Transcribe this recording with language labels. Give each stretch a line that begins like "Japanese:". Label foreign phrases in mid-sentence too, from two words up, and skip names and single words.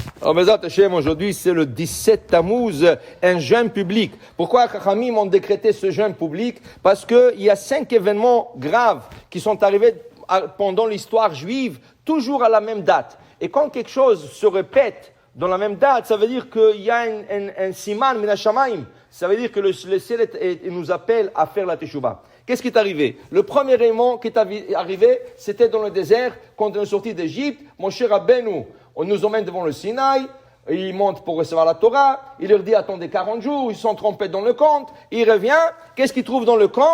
French: Alors,
Hebrew: בעזרת השם,
French: aujourd'hui, c'est le 17 Tammuz, un jeûne public. Pourquoi Chachamim ont décrété ce jeûne public? Parce qu'il y a 5 événements graves qui sont arrivés pendant l'histoire juive, toujours à la même date. Et quand quelque chose se répète dans la même date, ça veut dire qu'il y a un
Hebrew: סימן מן השמיים.
French: Ça veut dire que le ciel nous appelle à faire la teshuva. Qu'est-ce qui est arrivé? Le premier élément qui est arrivé, c'était dans le désert, quand on est sorti d'Égypte. Moshe Rabbeinu, on nous emmène devant le Sinaï, il monte pour recevoir la Torah, il leur dit attendez 40 jours, ils sont trompés dans le camp, il revient, qu'est-ce qu'il trouve dans le camp?